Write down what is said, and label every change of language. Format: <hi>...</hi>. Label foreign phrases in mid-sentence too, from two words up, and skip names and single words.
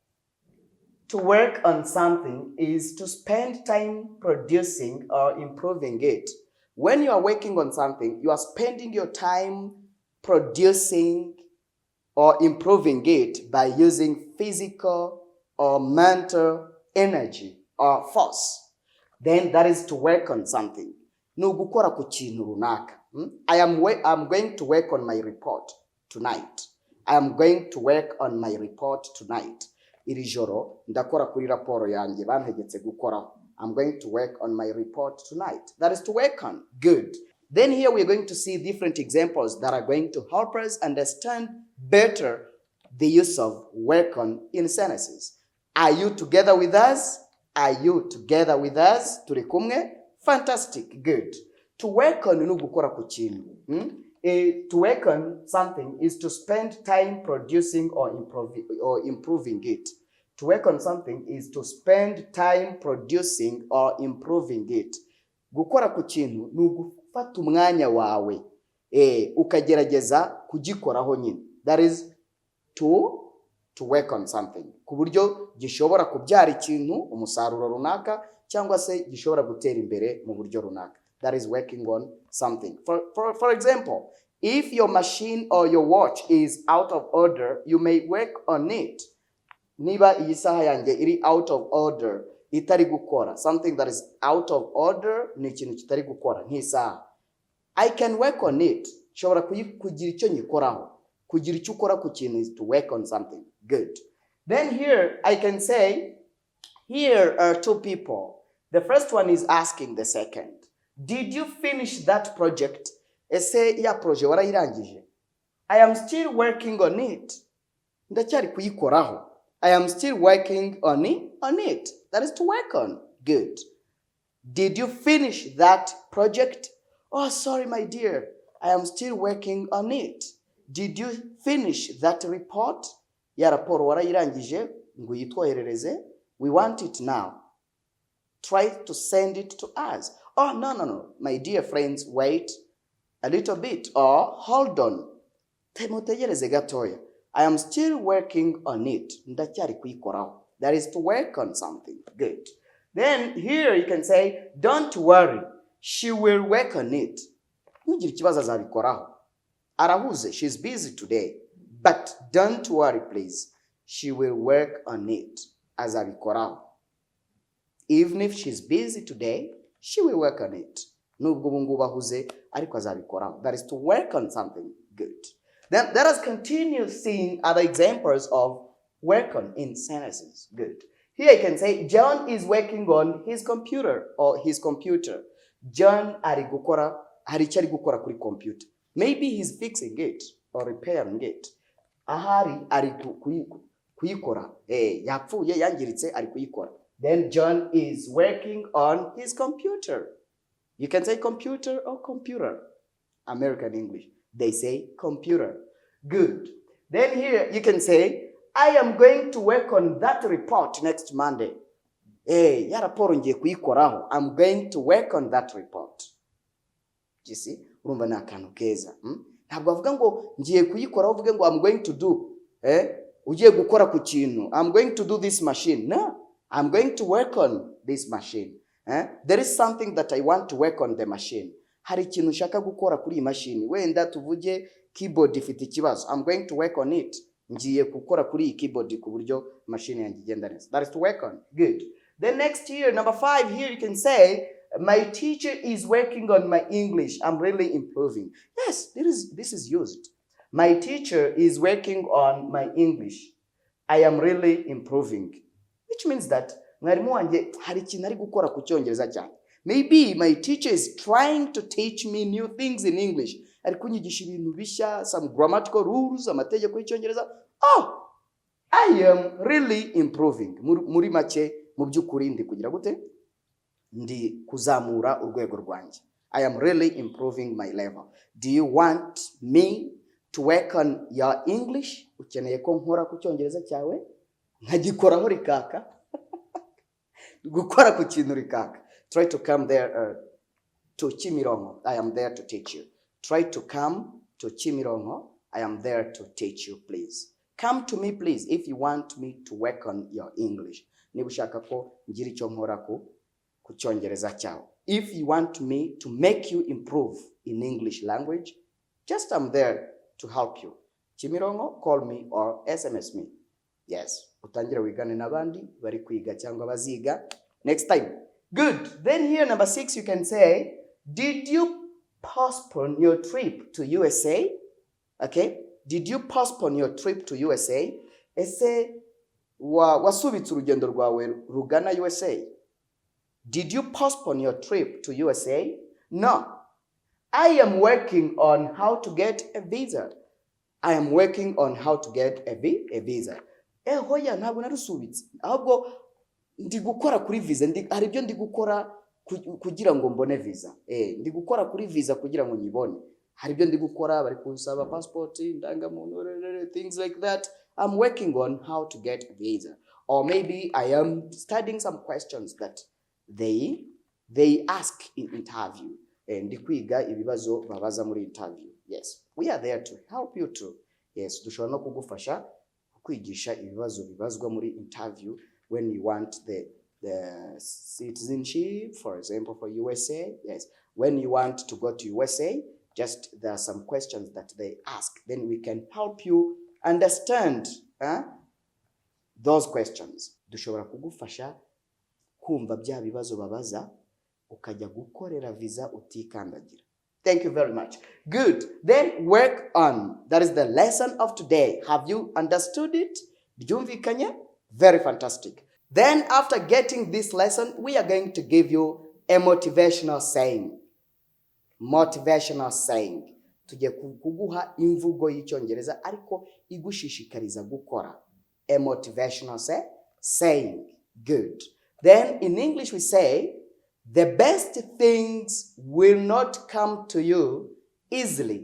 <en>To work on something is to spend time producing or improving it. When you are working on something, you are spending your time producing or improving it by using physical or mental energy or force. Then that is to work on something.</en> <rw>Nugukora ku kintu runaka.</rw> <en>I'm going to work on my report tonight. I am going to work on my report tonight. Iri joro ndakora kuri raporo yanjye bantegetse gukoraho. I'm going to work on my report tonight. That is to work on. Good. Then here we're going to see different examples that are going to help us understand better the use of work on in sentences. Are you together with us? Are you together with us?</en> <rw>Turi kumwe?</rw> <en>Fantastic. Good. To work on</en> <rw>ni gukora ku kintu.</rw> <en>To work on something is to spend time producing or improving it. To work on something is to spend time producing or improving it.</en> <rw>Gukora ku kintu ni ugufata umwanya wawe ukagerageza kugikoraho nyine.</rw> <en>That is to work on something.</en> <rw>Ku buryo gishobora kubyara ikintu, umusaruro runaka, cyangwa se gishobora gutera imbere mu buryo runaka.</rw> <en>That is working on something. For example, if your machine or your watch is out of order, you may work on it.</en> <rw>Niba iyi saha yanjye iri</rw> <en>out of order,</en> <rw>itari gukora.</rw> <en>Something that is out of order</en> <rw>ni ikintu kitari gukora, nk'isaha.</rw> <en>I can work on it.</en> <rw>Shobora kugira icyo nyikoraho. Kugira icyo ukora ku kintu</rw> <en>is to work on something. Good. Then here I can say, here are two people. The first one is asking the second. Did you finish that project?</en> <rw>Ese ya projet warayirangije?</rw> <en>I am still working on it.</en> <rw>Ndacyari kuyikoraho.</rw> <en>I am still working on it. That is to work on. Good. Did you finish that project? Oh, sorry, my dear. I am still working on it. Did you finish that report?</en> <rw>Ya raporo warayirangije ngo yitwoherereze.</rw> <en>We want it now. Try to send it to us. Oh, no. My dear friends, wait a little bit or hold on.</en> <rw>Temutegereze gatoya.</rw> <en>I am still working on it.</en> <rw>Ndacyari kuyikoraho.</rw> <en>That is to work on something. Good. Then here you can say, don't worry. She will work on it.</en> <rw>Ntugire ikibazo azabikoraho. Arahuze.</rw> <en>She's busy today. But don't worry, please. She will work on it.</en> <rw>Azabikoraho.</rw> <en>Even if she's busy today, she will work on it.</en> <rw>Nubwo ubungubu ahuze, ariko azabikoraho.</rw> <en>That is to work on something. Good. Then let us continue seeing other examples of work on in sentences. Good. Here you can say, John is working on his computer or his computer.</en> <rw>John hari icyo ari gukora kuri computer.</rw> <en>Maybe he's fixing it or repairing it.</en> <rw>Ahari ari kuyikora. Yapfuye yangiritse ari kuyikora.</rw> <en>Then John is working on his computer. You can say computer or computer. American English. They say computer. Good. Then here you can say, I am going to work on that report next Monday.</en> <rw>Ya raporo ngiye kuyikoraho.</rw> <en>I'm going to work on that report.</en> <rw>gisi urumva ni akantu keza. Ntabwo avuga ngo ngiye kuyikora uvuge ngo</rw> <en>I'm going to do</en> <rw>ugiye gukora ku kintu,</rw> <en>I'm going to do this machine. No, I'm going to work on this machine. There is something that I want to work on the machine.</en> <rw>Hari ikintu nshaka gukora kuri iyi machine. Wenda tuvuge keyboard ifite ikibazo,</rw> <en>I'm going to work on it.</en> <rw>Ngiye gukora kuri iyi keyboard ku buryo machine yanjye igenda neza.</rw> <en>That is to work on. Good. Then next here, number 5, here you can say, my teacher is working on my English. I'm really improving. Yes, this is used. My teacher is working on my English. I am really improving. Which means that</en> <rw>mwarimu wanjye hari ikintu ari gukora ku Cyongereza cyane.</rw> <en>Maybe my teacher is trying to teach me new things in English.</en> <rw>Ari kunyigisha ibintu bishya,</rw> <en>some grammatical rules,</en> <rw>amategeko y'Icyongereza.</rw> <en>Oh, I am really improving.</en> <rw>Muri make mu by'ukuri ndi kugira gute? Ndi kuzamura urwego rwanjye.</rw> <en>I am really improving my level. Do you want me to work on your English?</en> <rw>Ukeneye ko nkora ku Cyongereza cyawe? Nkagikoraho rikaka. Gukora ku kintu rikaka.</rw> <en>Try to come there to Kimironko. I am there to teach you. Try to come to Kimironko. I am there to teach you, please. Come to me, please, if you want me to work on your English.</en> <rw>Niba ushaka ko ngira icyo nkora ku Cyongereza cyawe.</rw> <en>If you want me to make you improve in English language, just I'm there to help you. Kimironko, call me or SMS me. Yes.</en> <rw>Utangire wigane n'abandi bari kwiga cyangwa baziga</rw> <en>next time. Good. Then here number 6 you can say, did you postpone your trip to USA? Okay? Did you postpone your trip to USA?</en> <rw>Ese wasubitse urugendo rwawe rugana USA?</rw> <en>Did you postpone your trip to USA? No. I am working on how to get a visa. I am working on how to get a visa.</en> <rw>Hoya ntabwo narusubitse. Ahubwo ndi gukora kuri visa. Hari ibyo ndi gukora kugira ngo mbone visa. Ndi gukora kuri visa kugira ngo nyibone. Hari ibyo ndi gukora bari kunsaba passport, ndangamuntu,</rw> <en>things like that. I'm working on how to get a visa. Or maybe I am studying some questions that they ask in interview.</en> <rw>Ndi kwiga ibibazo babaza muri interview.</rw> <en>Yes, we are there to help you too. Yes,</en> <rw>dushobora no kugufasha kwigisha ibibazo bibazwa muri interview</rw> <en>when you want the citizenship, for example, for USA. Yes, when you want to go to USA, just there are some questions that they ask. Then we can help you understand those questions. Dushobora kugufasha kumva bya bibazo babaza ukajya gukorera visa utikandagira. Thank you very much. Good. Then work on. That is the lesson of today. Have you understood it? Byumvikanye? Very fantastic. Then after getting this lesson, we are going to give you a motivational saying. Motivational saying.</en> <rw>Tugiye kuguha imvugo y'Icyongereza ariko igushishikariza gukora.</rw> <en>A motivational saying. Good. Then in English we say, the best things will not come to you easily.</en>